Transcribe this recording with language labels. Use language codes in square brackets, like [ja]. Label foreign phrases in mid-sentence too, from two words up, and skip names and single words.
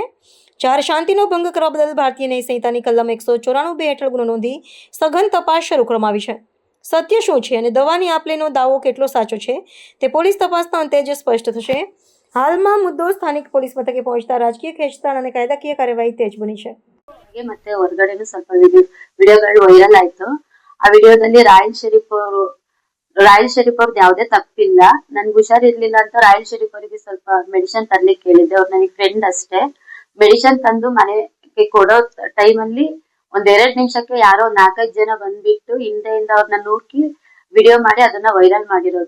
[gu] 4 શાંતિનો ભંગ કરવા બદલ ભારતીય ન્યાય સંહિતાની કલમ 194 હેઠળ ગુનો નોંધી સઘન તપાસ શરૂ કરવામાં આવી છે. સત્ય શું છે અને દવાની આપલેનો દાવો કેટલો સાચો છે તે પોલીસ તપાસના અંતે જ સ્પષ્ટ થશે. હાલમાં મુદ્દો સ્થાનિક પોલીસ મથકે પહોંચતા રાજકીય ખેંચતાણ અને કાયદાકીય કાર્યવાહી તેજ બની છે. [kn] ಮತ್ತೆ ಹೊರಗಡೆನೂ ಸ್ವಲ್ಪ ವಿಡಿಯೋಗಳು ವೈರಲ್ ಆಯ್ತು. ಆ ವಿಡಿಯೋದಲ್ಲಿ ರಾಯಲ್ ಶರೀಫ್ ಅವ್ರದ್ದು ಯಾವುದೇ ತಪ್ಪಿಲ್ಲ. ನನ್ಗೆ ಹುಷಾರಿರ್ಲಿಲ್ಲ ಅಂತ ರಾಯಲ್ ಶರೀಫ್ ಅವರಿಗೆ ಸ್ವಲ್ಪ ಮೆಡಿಸಿನ್ ತರ್ಲಿಕ್ಕೆ ಹೇಳಿದ್ದೆ. ಅವ್ರು ನನಗೆ ಫ್ರೆಂಡ್ ಅಷ್ಟೇ. ಮೆಡಿಸಿನ್ ತಂದು ಮನೆಗೆ ಕೊಡೋ ಟೈಮಲ್ಲಿ ಒಂದ್ 2 ನಿಮಿಷಕ್ಕೆ ಯಾರೋ 4-5 ಜನ ಬಂದ್ಬಿಟ್ಟು ಹಿಂದೆಯಿಂದ ಅವ್ರನ್ನ ನೂಕಿ ವಿಡಿಯೋ ಮಾಡಿ ಅದನ್ನ ವೈರಲ್ ಮಾಡಿರೋದು.